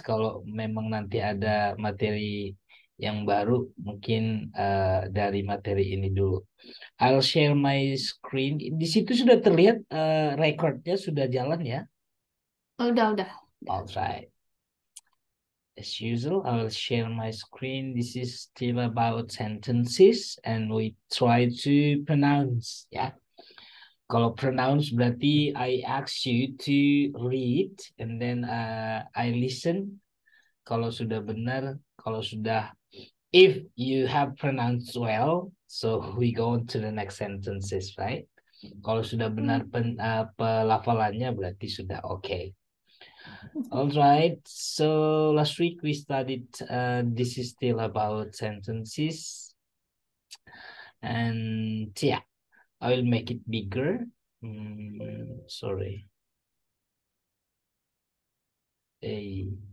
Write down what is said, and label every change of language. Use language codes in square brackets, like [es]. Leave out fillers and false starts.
[id] Kalau memang nanti ada materi yang baru, mungkin dari materi ini dulu. [en] I'll share my screen. [id] Di situ sudah terlihat recordnya sudah jalan ya. Udah. [en] Alright. As usual, I will share my screen. This is still about sentences and we try to pronounce ya. [id] Kalau pronounce berarti [en] I ask you to read and then I listen. [id] Kalau sudah benar, kalau sudah [en] if you have pronounced well, so we go on to the next sentences, right? [id] Kalau sudah benar pelafalannya berarti sudah oke. [en] Okay. All right. So last week we studied. This is still about sentences, and yeah, I will make it bigger. Sorry. A.